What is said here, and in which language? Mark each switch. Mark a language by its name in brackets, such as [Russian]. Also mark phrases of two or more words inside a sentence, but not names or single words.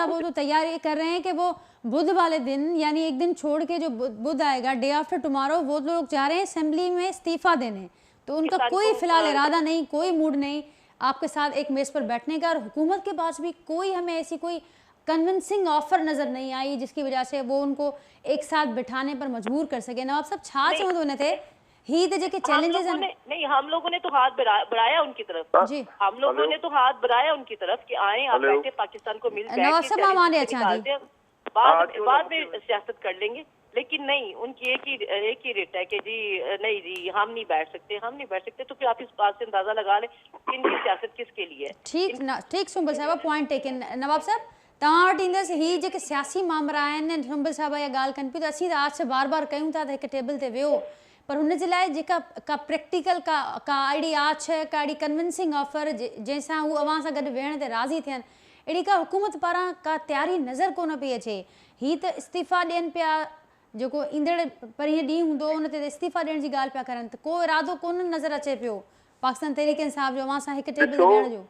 [Urdu] وہ تو تیاری کر رہے ہیں کہ وہ بدھ والے دن، یعنی ایک دن چھوڑ کے جو بدھ آئے گا, [English] day after tomorrow, [Urdu] وہ لوگ جا رہے ہیں اسمبلی میں استعفیٰ دینے. تو ان کا کوئی فی الحال ارادہ نہیں، کوئی موڈ نہیں آپ کے ساتھ ایک میز پر بیٹھنے کا. اور حکومت کے پاس بھی کوئی ہمیں ایسی کوئی [English] convincing offer [Urdu] نظر نہیں آئی جس کی وجہ سے وہ ان کو ایک ساتھ بٹھانے پر مجبور کر سکے. [Sindhi] नवाब साहब छा चवंदो थे ही तो जेके चैलेंजेस [Urdu] نہیں، ہم لوگوں نے تو ہاتھ بڑھایا ان کی طرف جی، ہم لوگوں نے تو ہاتھ بڑھایا ان کی طرف کہ آئے آپ بیٹھے پاکستان کو مل نواب صاحب ہمارے اچھا دی بعد میں سیاست کر لیں گے. لیکن نہیں، ان کی ایک ہی ریٹ ہے کہ جی نہیں جی ہم نہیں بیٹھ سکتے. تو پھر آپ اس بات سے اندازہ لگا لیں ان کی سیاست کس کے لیے ہے. ٹھیک سنبل صاحب [English] point taken. [Sindhi] नवाब साहब तव्हां वटि ईंदसि ही जेके सियासी मामला आहिनि, सुंबल साहब इहा ॻाल्हि कनि पियूं त असीं त आज से बार बार कयूं था त हिकु टेबल ते वियो, पर हुन जे लाइ जेका का प्रैक्टिकल का अहिड़ी आछ, का अहिड़ी [English] convincing offer [Sindhi] जंहिंसां हू अवां सां गॾु वेहण ते राज़ी थियनि, अहिड़ी का हुकूमत पारां का तयारी नज़र कोन पई अचे। ही त इस्तीफ़ा ॾियनि पिया, जेको ईंदड़ परीहं ॾींहुं हूंदो उन ते इस्तीफ़ा ॾियण जी ॻाल्हि पिया करनि, त को इरादो कोन नज़र अचे पियो पाकिस्तान तहरीक इंसाफ जो अवां सां हिकु टेबल ते वेहण जो।